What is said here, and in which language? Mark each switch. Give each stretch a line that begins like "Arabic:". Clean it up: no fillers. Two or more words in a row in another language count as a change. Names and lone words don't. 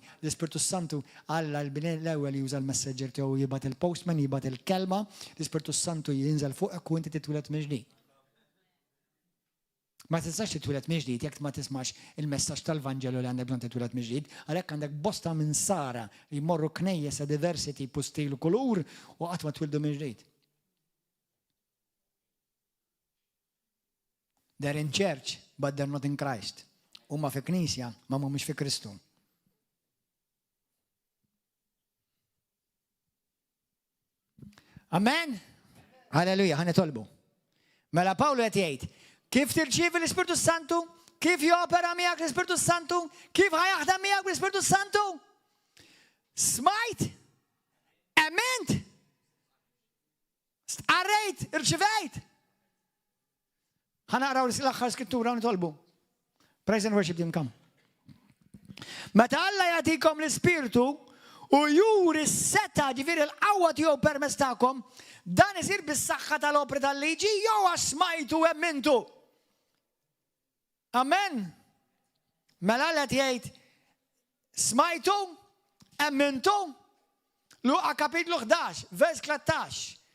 Maltese: L-Ispirtu Santu Alla l-ewwel juża l-messenger tiegħu jibgħat il-postman, jibgħat il-kelma, l-Ispirtu Santu jinżel fuqek u inti titwiled mill-ġdid. Ma tistax titwiled mill-ġdid jekk ma tismax il-messaġġ tal-Vanġelu li għandek bżonn titwiled mill-ġdid, għalhekk għandek bosta minn sara li jmorru knejjes diversi tipu stil u kulur u qatt ma twildu mill-ġdid.
English: They're in church, but they're not in Christ.
Maltese: Huma fi knisja, ma mhumiex fi Kristu. Amen? Halleluja, ħanitolbu. Mela Pawlu qed jgħid, kif tirċievi l-Ispirtu Santu? Kif jopera miegħek l-Ispirtu Santu? Kif ħajaħdem miegħek l-Ispirtu Santu? Smajt, ement, stqarrejt, irċivejt. Ħanaqraw l-aħħar skrittura u nitolbu.
English: Praise and worship team, come.
Maltese: Meta Alla jagħtikom l-Ispirtu u juri s-seta ġifieri l-qawwa tiegħu permezz tagħkom, dan isir bis-saħħa tal-opri tal-liġi jew għax smajtu u emmintu. Amen. Mela Alla jgħid smajtu, emmintu, Luqa kapitlu 11, vers 13.